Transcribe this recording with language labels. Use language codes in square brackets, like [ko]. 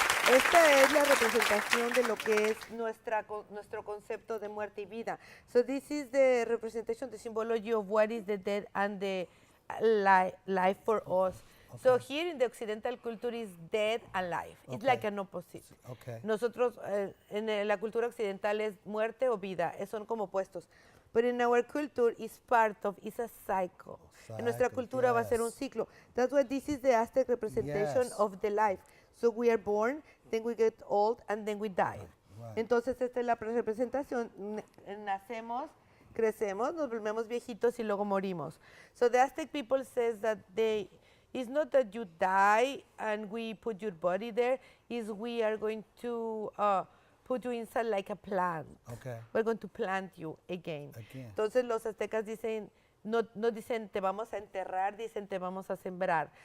[es] Esta es la representación de lo que es nuestro concepto de muerte y vida. [en] So this is the representation, the symbology of what is the death and the life for us. Okay. So here in the Occidental culture is death and life. It's like an opposite. Okay. [es] Nosotros en la cultura occidental es muerte o vida, son como opuestos. [en] But in our culture it's it's a cycle. [es] En nuestra cultura va a ser un ciclo. [en] That's why this is the Aztec representation of the life. So we are born, then we get old, and then we die. Right. [es] Entonces esta es la representación. Nacemos, crecemos, nos volvemos viejitos y luego morimos. [en] So the Aztec people says that it's not that you die and we put your body there, is we are going to put you inside like a plant. Okay. We're going to plant you again. [es] Entonces los aztecas dicen, no dicen te vamos a enterrar, dicen te vamos a sembrar.